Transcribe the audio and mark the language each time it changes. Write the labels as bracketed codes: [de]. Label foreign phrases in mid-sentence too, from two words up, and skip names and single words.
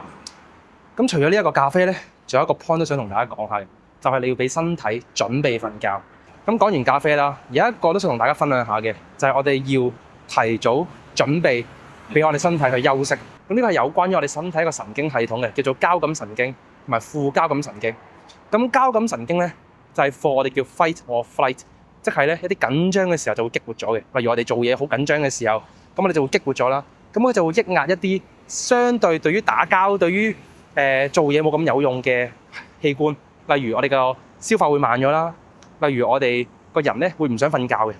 [yue] 咁除咗呢一個咖啡咧，仲有一個 point 都想同大家講下嘅，就係你要俾身體準備瞓覺。咁講完咖啡啦，有一個都想同大家分享下嘅，就係我哋要提早準備俾我哋身體去休息。咁呢個係有關於我哋身體一個神經系統嘅，叫做交感神經同埋副交感神經。咁交感神經咧就係 for 我哋叫 [en] fight or flight， [yue] 即係咧一啲緊張嘅時候就會激活咗嘅。例如我哋做嘢好緊張嘅時候，咁我哋就會激活咗啦。咁佢就會抑壓一啲相對於打交、對於做嘢冇咁有用嘅器官，例如我哋個消化會慢咗啦，例如我哋個人咧會唔想瞓覺嘅。